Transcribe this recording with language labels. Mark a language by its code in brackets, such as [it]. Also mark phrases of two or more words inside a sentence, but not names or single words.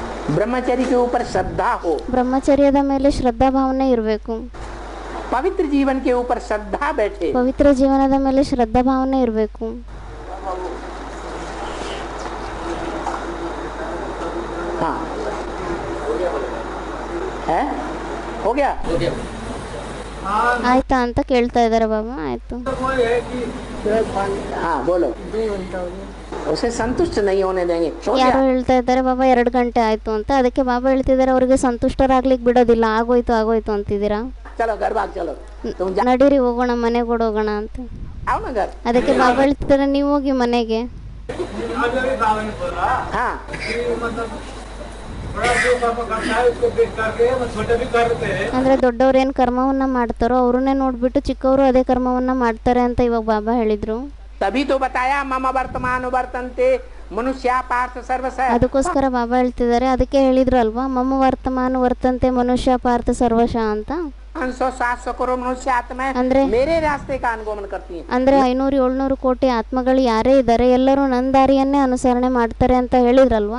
[hi] ब्रह्मचर्य के ऊपर श्रद्धा हो, [kn] ಬ್ರಹ್ಮಚರ್ಯದ ಮೇಲೆ ಶ್ರದ್ಧಾ ಭಾವನೆ ಇರಬೇಕು. [hi] पवित्र जीवन के ऊपर श्रद्धा बैठे, [kn] ಪವಿತ್ರ ಜೀವನದ ಮೇಲೆ ಶ್ರದ್ಧಾ ಭಾವನೆ ಇರಬೇಕು. [hi] हाँ है हो गया हाँ [kn] ಆಯ್ತಾ ಅಂತ ಕೇಳ್ತಾ ಇದ್ದಾರೆ ಬಾಬಾ. ಆಯ್ತು. [hi] तो वो है कि हाँ बोलो, उसे संतुष्ट नहीं होने देंगे. हो [kn] ಯಾರೋ [hi] गया? [kn] ಹೇಳ್ತಾ ಇದ್ದಾರೆ ಬಾಬಾ 2 ಗಂಟೆ ಆಯ್ತು ಅಂತ. ಅದಕ್ಕೆ ಬಾಬಾ ಹೇಳ್ತಿದ್ದಾರೆ ಅವ್ರಿಗೆ ಸಂತುಷ್ಟರಾಗ್ಲಿಕ್ಕೆ ಬಿಡೋದಿಲ್ಲ. ಆಗೋಯ್ತು ಆಗೋಯ್ತು ಅಂತಿದ್ದೀರಾ. [hi] चलो घर भाग चलो, तुम जा, [kn] ನಡೀರಿ ಹೋಗೋಣ ಮನೆಗೆ ಓಡೋಗೋಣ ಅಂತ. [hi] आओ ना घर. [kn] ಅದಕ್ಕೆ ಬಾಬಾ ಹೇಳ್ತಿದ್ದಾರೆ ನೀವು ಹೋಗಿ ಮನೆಗೆ. [hi] आज अभी बाबा ने बोला हाँ कि मतलब बड़ा जो पापा करता है उसको देख करके वो छोटे भी करते हैं. [kn] ಅಂದ್ರೆ ದೊಡ್ಡವ್ರು ಏನು ಕರ್ಮವನ್ನ ಮಾಡ್ತಾರೋ ಅವ್ರನ್ನೇ ನೋಡ್ಬಿಟ್ಟು ಚಿಕ್ಕವರು ಅದೇ ಕರ್ಮವನ್ನ ಮಾಡ್ತಾರೆ ಅಂತ ಇವಾಗ ಬಾಬಾ ಹೇಳಿದ್ರು. [hi] तभी तो बताया [sa] मम वर्तमान वर्तन्ते मनुष्य पार्थ सर्वस. [kn] ಅದಕ್ಕೋಸ್ಕರ ಬಾಬಾ ಹೇಳ್ತಿದ್ದಾರೆ. ಅದಕ್ಕೆ ಹೇಳಿದ್ರು ಅಲ್ವಾ, [sa] ಮಮ್ಮ ವರ್ತಮಾನ ವರ್ತಂತೆ ಮನುಷ್ಯ ಪಾರ್ಥ ಸರ್ವಶ [kn] ಅಂತ. [hi] 500-700 करोड़ मनुष्य आत्मा [kn] ಅಂದ್ರೆ [hi] मेरे रास्ते का अनुगमन करती हैं. [kn] ಅಂದ್ರೆ 500-700 ಕೋಟಿ ಆತ್ಮಗಳು ಯಾರೇ ಇದ್ದಾರೆ ಎಲ್ಲರೂ ನನ್ನ ದಾರಿಯನ್ನೇ ಅನುಸರಣೆ ಮಾಡ್ತಾರೆ ಅಂತ ಹೇಳಿದ್ರಲ್ವಾ.